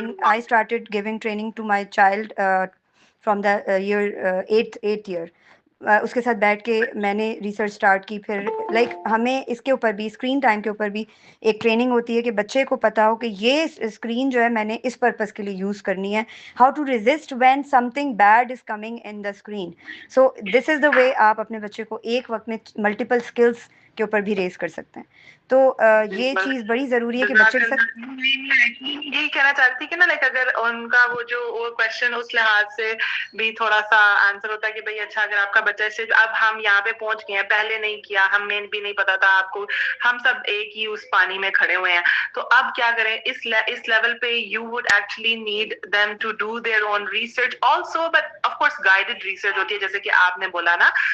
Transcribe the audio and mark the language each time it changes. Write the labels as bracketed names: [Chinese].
[English] I started giving training to my child from the year 8th year. [Urdu] اس کے ساتھ بیٹھ کے میں نے ریسرچ اسٹارٹ کی. پھر لائک ہمیں اس کے اوپر بھی اسکرین ٹائم کے اوپر بھی ایک ٹریننگ ہوتی ہے کہ بچے کو پتا ہو کہ یہ اسکرین جو ہے میں نے اس پرپز کے لیے یوز کرنی ہے. [English] How to resist when something bad is coming in the screen. So this is the way [Urdu] آپ اپنے بچے کو ایک وقت میں ملٹیپل اسکلس کے اوپر بھی ریز کر سکتے ہیں. تو یہ چیز بڑی ضروری ہے کہ بچے کے ساتھ یہی کہنا چاہتی کہ نا لائک اگر ان کا وہ جو کوشچن اس لحاظ سے بھی تھوڑا سا آنسر ہوتا ہے کہ بھائی اچھا اگر آپ کا بچہ سے اب ہم یہاں پہ پہنچ گئے ہیں، پہلے نہیں کیا، ہمیں بھی نہیں پتا تھا آپ کو، ہم سب ایک ہی اس پانی میں کھڑے ہوئے ہیں، تو اب کیا کریں اس لیول پہ [English] you would actually need them to do their own research also, but of course guided research [Urdu] ہوتی ہے جیسے کہ آپ نے بولا نا.